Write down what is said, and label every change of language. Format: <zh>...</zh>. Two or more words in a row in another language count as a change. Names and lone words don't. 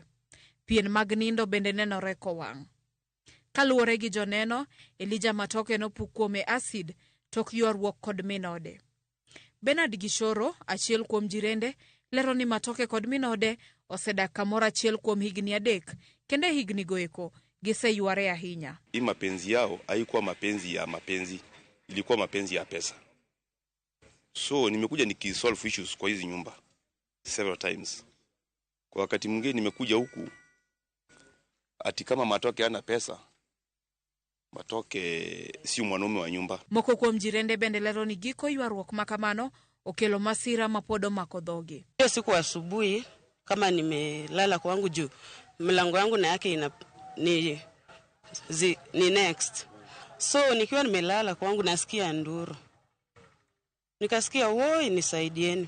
<luo>Pien mag nindo bende nenore kowang'. Kaluwore gi joneno, Elijah Matoke nopuk kuome acid tok ywaruok kod minode. Bernard Gishoro, achiel kuom jirende, lero ni Matoke kod minode osedak kamoro achiel kuom higni 3, kende higni goeko giseyware ahinya.</luo> <sw>Hii mapenzi yao haikuwa mapenzi ya mapenzi, ilikuwa mapenzi ya pesa. So nimekuja nikisolve issues kwa hizi nyumba</sw> <en>several times.</en> <sw>Kwa wakati mwingine nimekuja huku ati kama Matoke hana pesa, Matoke si mwanaume wa nyumba.</sw> <luo>Moko kuom jirende bende lero ni giko ywaruok makamano okelo masira mapodo makodhoge.</luo> <sw>Hiyo siku asubuhi kama nimelala kwangu juu mlango yangu na yake ni next. So nikiwa nimelala kwangu nasikia nduru. Nikasikia woi nisaidieni.</sw>